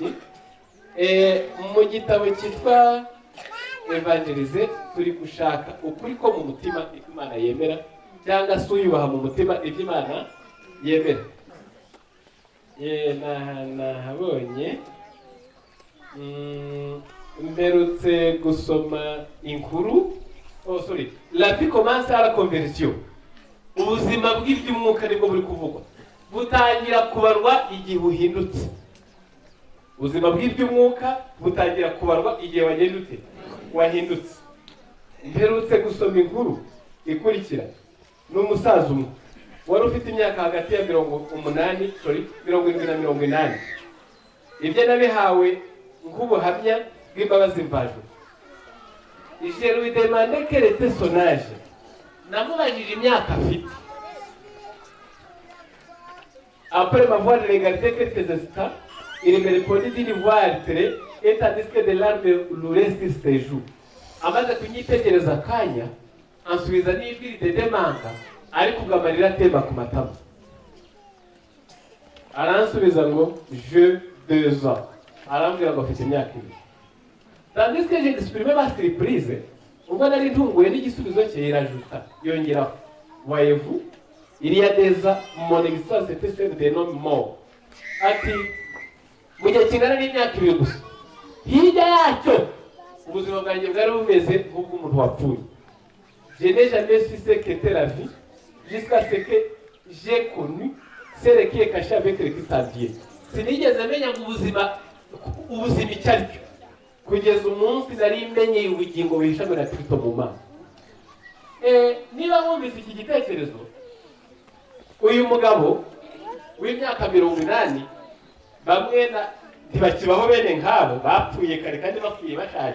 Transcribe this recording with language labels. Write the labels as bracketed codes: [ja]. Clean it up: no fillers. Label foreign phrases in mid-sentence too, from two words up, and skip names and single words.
[rw] Mu gitabo cyitwa Evangelize turi gushaka ukuri ko mu mutima ibyo Imana yemera, cyangwa se uyubaha mu mutima ibyo Imana yemera. Nahabonye mperutse gusoma inkuru. [en] Oh sorry, [fr] la vie commence à la conversion. [rw] Ubuzima bw'iby'umwuka nibwo buri kuvugwa, butangira kubarwa igihe uhindutse. Ubuzima bw'iby'umwuka butangira kubarwa igihe wahindutse. Mperutse gusoma inkuru ikurikira n'umusaza umwe wari ufite imyaka hagati ya 70 na 80. Ibyo nabihawe nk'ubuhamya bw'imbabazi mvajwe. [fr] Je lui demandais quel était son âge. [rw] Namubajije imyaka afite. [fr] Après m'avoir regardé quelques instants, il me répondit d'une voix altérée et tandis que des larmes roulaient sur ses joues. [rw] Amaze kunyitegereza akanya, ansubiza n'ijwi ridedemanga, ariko amarira atemba ku matama. Aransubiza ngo je 2 ans. Arambwira ngo afite imyaka 2. [fr] Tandis que j'ai exprimé ma surprise, [rw] ubwo nari ntunguye n'igisubizo cye irajuta yongeraho. [fr] Voyez-vous, il y a des ans, mon existence était celle d'un homme mort. [rw] Ati, mu gihe kingana n'imyaka 2 gusa, hirya yacyo ubuzima bwanjye bwari bumeze nk'ubw'umuntu wapfuye. [fr] Je n'ai jamais su ce qu'était la vie jusqu'à ce que j'ai connu celle qui est cachée avec le Christ en Dieu. [rw] Sinigeze menya ubuzima icyo ari cyo kugeza umunsi nari menye ubugingo buhishamwe na Kristo mu Mana. Niba mwumvise iki gitekerezo, uyu mugabo w'imyaka 80 bamwe ntibakibaho bene nkabo, bapfuye kare kandi bapfuye bashaje.